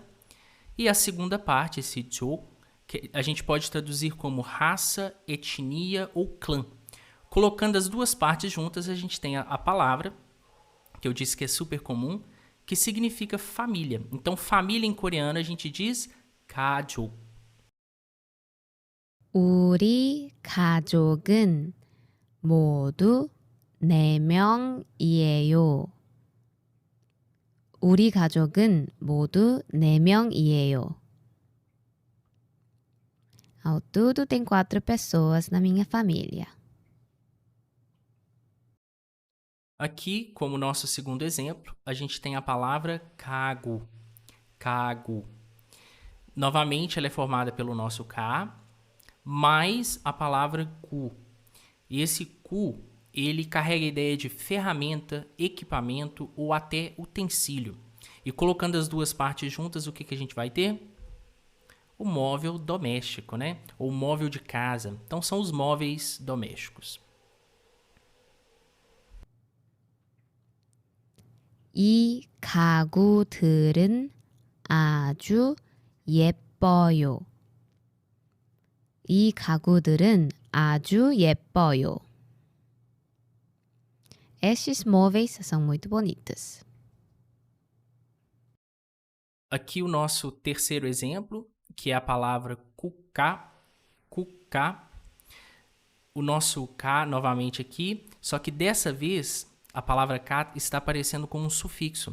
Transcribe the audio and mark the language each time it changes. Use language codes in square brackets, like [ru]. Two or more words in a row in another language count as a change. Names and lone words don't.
[pt] E a segunda parte, esse jo, que a gente pode traduzir como raça, etnia ou clã. Colocando as duas partes juntas, a gente tem a palavra, que eu disse que é super comum, que significa família. Então, família em coreano a gente diz 가족. [ko] 우리 가족은 모두 4명이에요. 우리 가족은 모두 4명이에요. [pt] Ao todo tem 4 pessoas na minha família. Aqui, como nosso segundo exemplo, a gente tem a palavra kago. Kago. Novamente, ela é formada pelo nosso ka, mais a palavra ku. E esse ku, ele carrega a ideia de ferramenta, equipamento ou até utensílio. E colocando as duas partes juntas, o que a gente vai ter? O móvel doméstico, né? Ou móvel de casa. Então, são os móveis domésticos. [ko] 이 가구들은 아주 예뻐요. 이 가구들은 아주 예뻐요. [pt] Estes móveis são muito bonitos. Aqui o nosso terceiro exemplo, que é a palavra kuká. Kuká. O nosso ka novamente aqui, só que dessa vez a palavra ka está aparecendo como um sufixo.